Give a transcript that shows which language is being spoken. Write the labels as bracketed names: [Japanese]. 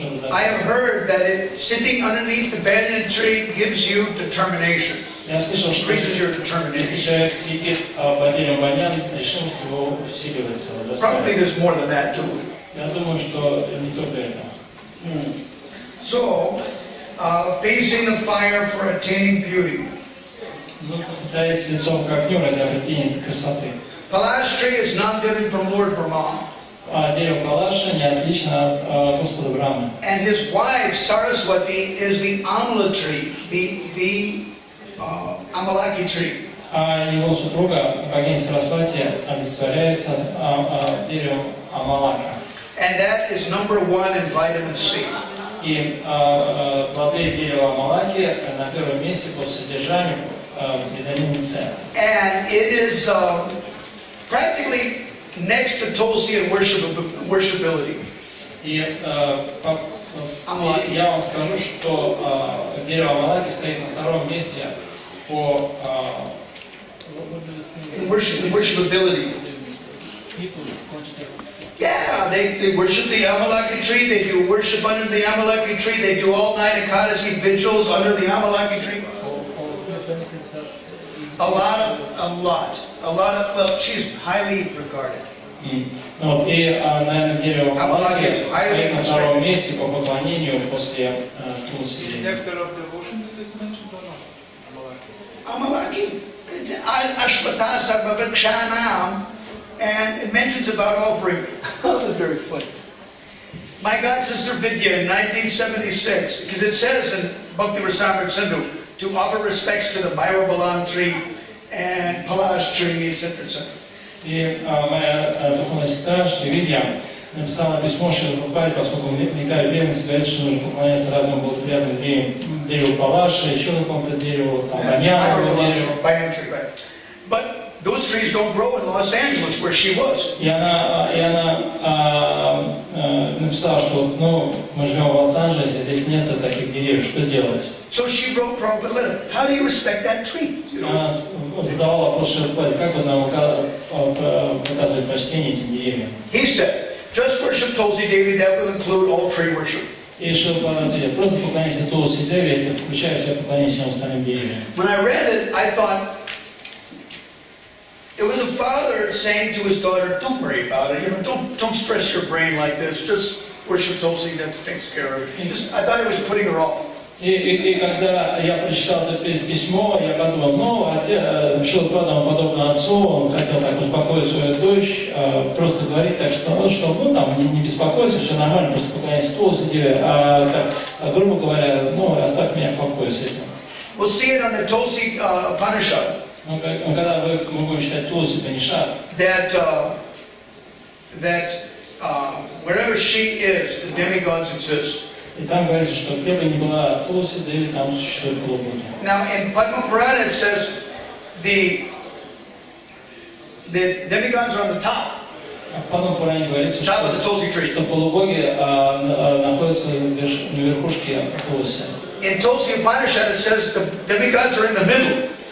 [English] I have heard that sitting underneath the banyan tree gives you determination. [Russian] Я слышал, что [English] Increases your [Russian] если [English] determination. [Russian] человек сидит под деревом баньян, решимость его усиливается. [English] Probably there's more than that too. [Russian] Я думаю, что не только это. [English] So, facing the fire for attaining beauty. [Russian] Пытается лицом к огню ради обретения красоты. [English] Palash tree is not different from Lord Brahma. [Russian] А дерево Палаша не отлично от Господа Брамы. [English] And his wife Saraswati is the Amla tree, the Amalaki tree. [Russian] А его супруга, богиня Сарасвати, олицетворяется деревом Амалака. [English] And that is number 1 in vitamin C. [Russian] И плоды дерева Амалаки на первом месте по содержанию витамина С. [English] And it is practically next to Tulsi in worshipability. [Russian] И я вам скажу, что дерево Амалаки стоит на втором месте по [English] worshipability. Yeah, they worship the Amalaki tree. They do worship under the Amalaki tree. They do all-night Ekadasi vigils under the Amalaki tree. benefits are... A lot of, well, she's highly regarded. [Russian] Ну, вот, и, наверное, дерево Амалаки стоит на втором месте по поклонению после Тулси. [English] Nectar of devotion that is mentioned or not? Amalaki, Ashwata Sarvavrikshanam, and it mentions about offering. Very funny. My god sister Vidya in 1976, because it says in Bhakti Visrambha Madhava to offer respects to the Myrobalan tree and Palash tree, etc., etc. [Russian] И моя духовная сестра Видья написала письмо Шри-Прабхупаде, поскольку вникали в верность, говорит, что нужно поклоняться разным благоприятным деревьям, дереву Палаши, еще какому-то дереву, там, баньяновому дереву. [English] But those trees don't grow in Los Angeles, where she was. [Russian] И она написала, что ну, мы живем в Лос-Анджелесе, здесь нет таких деревьев, что делать? [English] So she wrote Prabhupada a letter. How do you respect that tree? [Russian] Она задавала вопрос Шри-Прабхупаде, как бы нам показывать почтение этим деревьям. [English] He said, just worship Tulsi Devi, that will include all tree worship. [Russian] И Шри-Прабхупада ответил, просто поклоняйся Тулси Деви, это включает в себя поклонение всем остальным деревьям. [English] When I read it, I thought, it was a father saying to his daughter, don't worry about it, don't stress your brain like this, just worship Tulsi, that takes care of it. I thought it was putting her off. [Russian] И когда я прочитал это письмо, я подумал, ну, Шри-Прабхупада, подобно отцу, он хотел так успокоить свою дочь, просто говорить так, что ну, там, не беспокойся, все нормально, просто поклоняйся Тулси Деве, грубо говоря, ну, оставь меня в покое с этим. [English] We'll see it on the Tulsi Upanishad. [Russian] Когда мы будем читать Тулси Упанишад, [English] that wherever she is, the demigods exist. [Russian] и там говорится, что где бы ни была Тулси Деви, там существует полубоги. [English] Now in Padma Purana it says the demigods are on the top. [Russian] В Падма Пуране говорится, [English] Top of the Tulsi tree. [Russian] что полубоги находятся на верхушке Тулси. [English] In Tulsi Upanishad it says the demigods are in the middle.